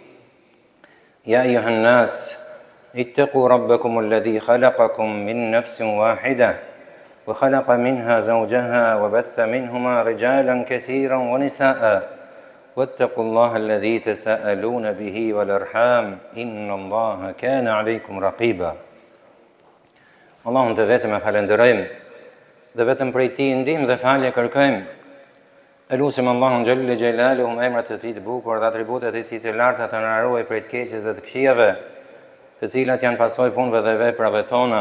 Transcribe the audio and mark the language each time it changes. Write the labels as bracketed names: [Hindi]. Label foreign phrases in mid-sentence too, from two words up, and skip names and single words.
[Arabic] يا أيها الناس اتقوا ربكم الذي خلقكم من نفس واحدة وخلق منها زوجها وبث منهما رجالا كثيرا ونساء واتقوا الله الذي تساءلون به والأرحام إن الله كان عليكم رقيبا [Albanian] Allahun të vetëm e falenderojmë dhe vetëm prej tij ndihmë dhe falje kërkojmë. Elusim Allahun [Arabic] جل جلاله [Albanian] me emrat e tij të bukur dhe atributet e tij të larta të na ruaj prej të keqes dhe të këqijave, të cilat janë pasojë punëve dhe veprave tona.